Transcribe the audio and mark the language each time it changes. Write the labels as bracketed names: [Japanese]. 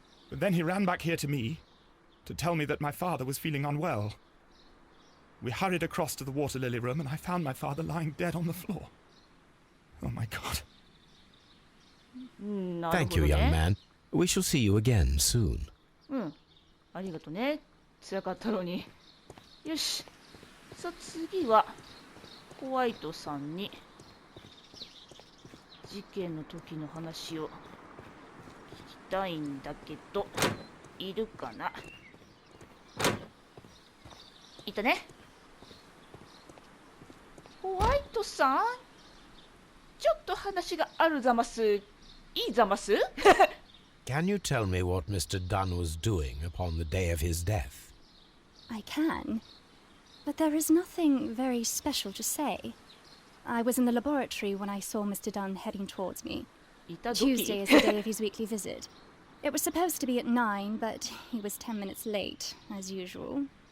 [English] But then he ran back here to me to tell me that my father was feeling unwell. We hurried across to the water lily room, and I found my father lying dead on the floor. Oh my God. Thank you, young man. We shall see you again soon. [Japanese] ありがとね。辛かったのに。よし。さあ次はホワイトさんに事件の時の話を聞きたいんだけど、いるかな？いたね。ホワイトさん、ちょっと話があるざます。いいざます？ [English] Can you tell me what Mr. Dunn was doing upon the day of his death? I can, but there is nothing very special to say. I was in the laboratory when I saw Mr. Dunn heading towards me. Tuesday is the day of his weekly visit. It was supposed to be at 9, but he was 10 minutes late, as usual.